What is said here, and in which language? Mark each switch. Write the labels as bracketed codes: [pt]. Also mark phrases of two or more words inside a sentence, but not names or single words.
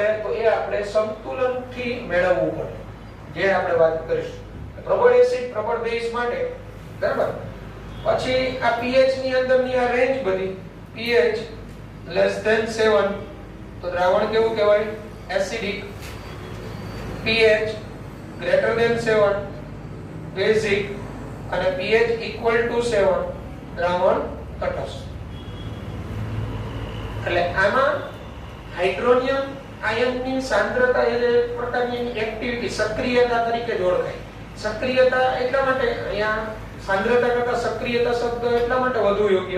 [gu] તો એ આપણે સંતુલનથી મેળવવું પડે, જે આપણે વાત કરીશું. પ્રબળ એસિડ પ્રબળ બેઝ માટે બરાબર. પછી આ pH ની અંદરની આ રેન્જ બધી pH < 7, તો દ્રાવણ કેવું કહેવાય? એસિડિક. [en] pH greater than 7 [gu] બેઝિક અને [en] pH equal to 7 [gu] દ્રાવણ તટસ્થ. એટલે આમાં હાઇડ્રોનિયમ આયનની સાંદ્રતા એ એક પ્રકારની એક્ટિવિટી સક્રિયતા તરીકે ઓળખાય. સક્રિયતા એટલા માટે અહીંયા સાંદ્રતા કરતા સક્રિયતા શબ્દ એટલા માટે વધુ યોગ્ય.